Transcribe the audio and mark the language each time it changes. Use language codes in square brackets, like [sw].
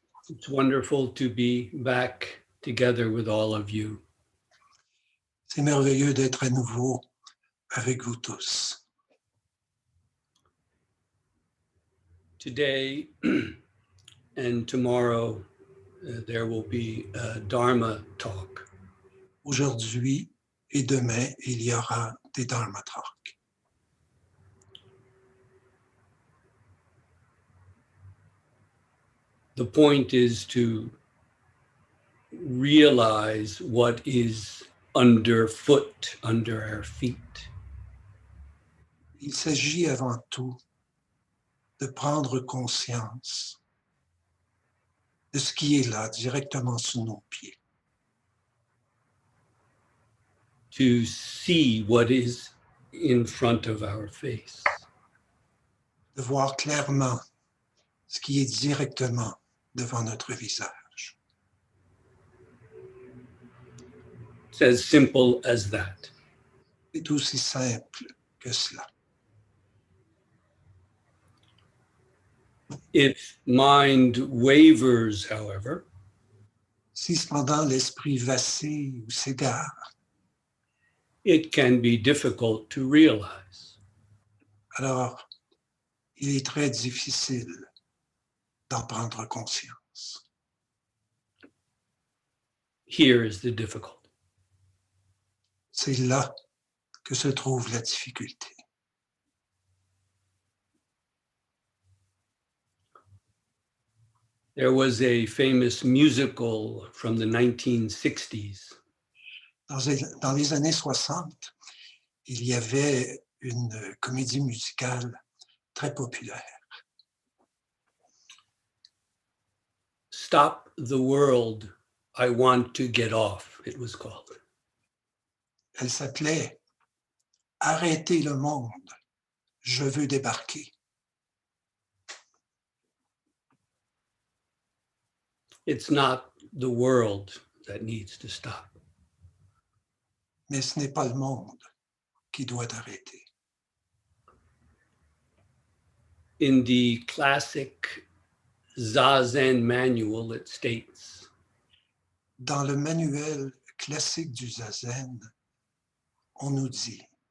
[en] It's wonderful to be back together with all of you. [fr] C'est merveilleux d'être à nouveau avec vous tous. [en] Today and tomorrow, there will be a Dharma talk. [fr] Aujourd'hui et demain, il y aura des Dharma Talks. [en] The point is to realize what is underfoot, under our feet. [fr] Il s'agit avant tout de prendre conscience de ce qui est là, directement sous nos pieds. [en] To see what is in front of our face. [fr] De voir clairement ce qui est directement devant notre visage. [en] It's as simple as that. [fr] C'est aussi simple que cela. [en] If mind wavers, however, [fr] Si cependant l'esprit vacille ou s'égare, [en] it can be difficult to realize. [fr] alors il est très difficile d'en prendre conscience. [en] Here is the difficulty. [fr] C'est là que se trouve la difficulté. [en] There was a famous musical from the 1960s. [fr] Dans les années 60, il y avait une comédie musicale très populaire. [en] Stop the World, I Want to Get Off, it was called. [fr] Elle s'appelait « Arrêtez le monde, je veux débarquer ». [en] It's not the world that needs to stop. [fr] Mais ce n'est pas le monde qui doit arrêter. [en] In the classic Zazen manual, it states, [fr] Dans le manuel classique du Zazen, on nous dit